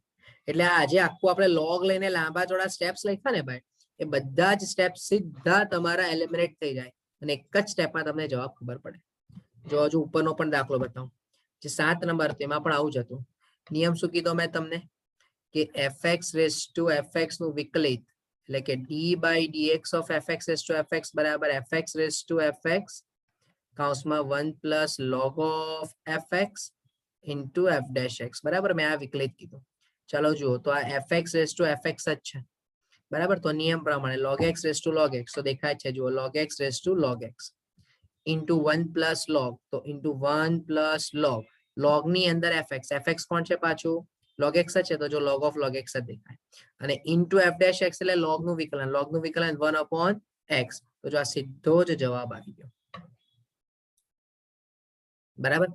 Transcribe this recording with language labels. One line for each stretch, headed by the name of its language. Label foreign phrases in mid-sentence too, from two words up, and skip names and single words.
Gujarati: એટલે આજે આખું આપણે log લઈને લાંબા ચોડા સ્ટેપ્સ લખ્યા ને ભાઈ, એ બધા જ સ્ટેપ્સ સીધા તમારા એલિમિનેટ થઈ જાય અને એક જ સ્ટેપમાં તમને જવાબ ખબર પડે. જો હજુ ઉપરનો પણ દાખલો બતાવું, જે 7 નંબર હતો એમાં પણ આવું જ હતું. નિયમ શું કીધો મેં તમને કે
English: fx raise to fx
Gujarati: નું વિકલિત એટલે કે
English: d by dx of fx raise to fx
Gujarati: બરાબર
English: fx raise to fx
Gujarati: કાઉન્સમાં
English: 1 plus log of fx into f dash x.
Gujarati: બરાબર, મેં આ વિકલિત કીધું. ચાલો જુઓ તો આ
English: fx raise to fx
Gujarati: જ છે, બરાબર. તો નિયમ પ્રમાણે
English: log x raise to log x
Gujarati: તો દેખાય છે જુઓ
English: log x raise to log x into 1 plus log
Gujarati: તો
English: into 1 plus log
Gujarati: ની અંદર fx કોણ છે પાછું log x છે તો જો
English: log of log x
Gujarati: જ દેખાય અને
English: into f dash x
Gujarati: એટલે log નું વિકલન
English: 1 upon x
Gujarati: તો જો આ સીધો જ જવાબ આવી ગયો, બરાબર.